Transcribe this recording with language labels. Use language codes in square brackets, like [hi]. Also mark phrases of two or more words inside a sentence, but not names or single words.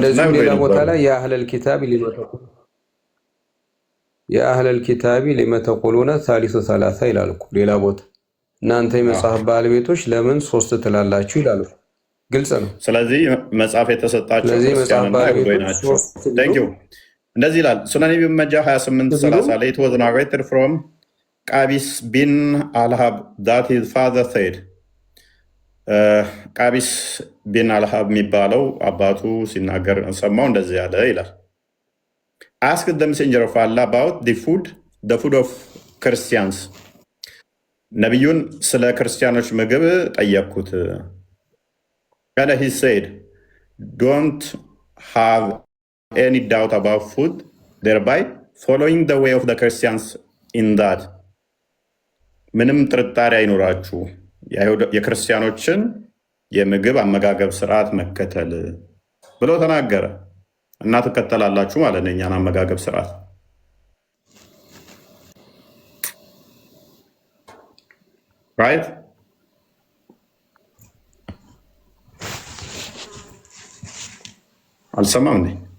[am] እንደዚህ ሌላ ቦታ ላይ [ar] يا أهل الكتاب لم تقولون ثالث ثلاثة [am] ይላል እኮ ሌላ ቦታ። እናንተ የመጽሐፍ ባለቤቶች ለምን 3 ትላላችሁ ይላሉ። ግልጽ ነው። ስለዚህ መጽሐፍ የተሰጣቸው ክርስቲያንና አይሁዶች ናቸው። እንደዚህ ይላል ሱነን ኢብን መጃ 28:30 ላይ [en] it was narrated from [am] ቃቢስ ቢን አልሃብ [en] that his father said [am] ቃቢስ ቢን አልሃብ የሚባለው አባቱ ሲናገር ሰማው እንደዚህ ያለ ይላል [en] asked the messenger of Allah about the food of Christians [am] ነቢዩን ስለ ክርስቲያኖች ምግብ ጠየቅኩት [en] and he said don't have any doubt about food, thereby following the way of the Christians in that [am] ምንም ጥርጣሬ አይኖራችሁ የክርስቲያኖችን የምግብ አመጋገብ ስርዓት መከተል ብሎ ተናገረ እና ትከተላላችሁ ማለት ነው የኛን አመጋገብ ስርዓት። right አልሰማም እንዴ?